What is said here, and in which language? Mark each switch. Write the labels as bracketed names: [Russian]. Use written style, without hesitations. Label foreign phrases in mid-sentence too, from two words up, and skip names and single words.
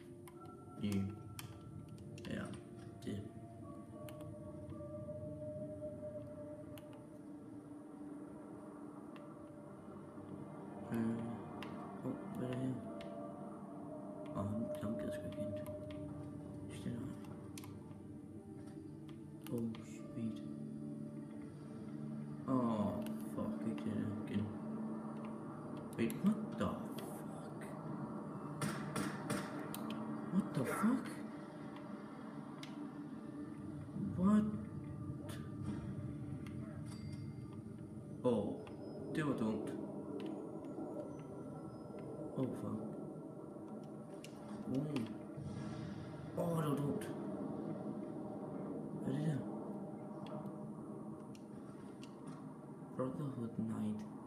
[Danish] Ja, det. Hvad er det her? Ham gider sgu ikke hente. Stille og speed. Fuck, ikke det der igen. [English] Wait, what the fuck? What the fuck? What? [Danish] Det var dumt. Fuck. Det var dumt. Hvad er det der? Brotherhood Night.